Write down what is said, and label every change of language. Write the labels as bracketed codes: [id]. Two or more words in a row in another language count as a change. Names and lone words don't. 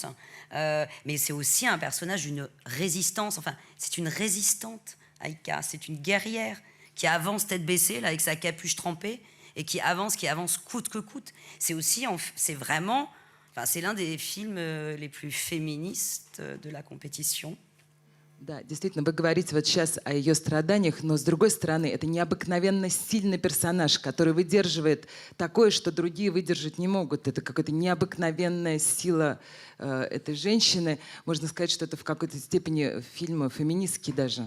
[fr] Mais c'est aussi un personnage d'une résistance. Enfin, c'est une résistante, Aïka. C'est une guerrière qui avance tête baissée, là, avec sa capuche trempée, et qui avance coûte que coûte. C'est aussi, c'est vraiment, enfin, c'est l'un des films les plus féministes de la compétition. [ru] Да, действительно, вы говорите вот сейчас о ее страданиях, но с другой стороны, это необыкновенно сильный персонаж, который выдерживает такое, что другие выдержать не могут. Это какая-то необыкновенная сила этой женщины. Можно сказать, что это в какой-то степени фильм феминистский даже.